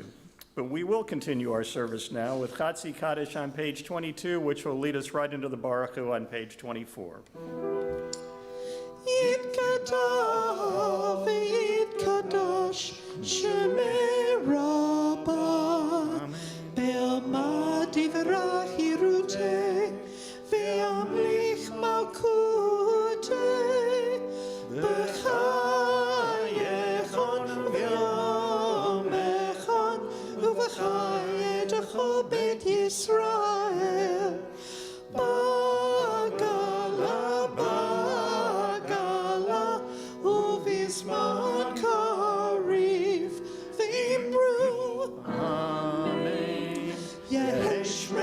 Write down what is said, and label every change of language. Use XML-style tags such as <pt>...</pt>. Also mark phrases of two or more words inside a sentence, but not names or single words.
<en>But we will continue our service now with Chatzi Kaddish on page 22, which will lead us right into the Baruch Hu on page 24.</en> <arc>יתגדל ויתקדש שמיה רבא בעלמא די ברא כרעותיה ואמליך מלכותיה בחייכון וביומיכון ובחיי דכל בית ישראל בעגלא ובזמן קריב ואמרו אמן. Yehesh</arc>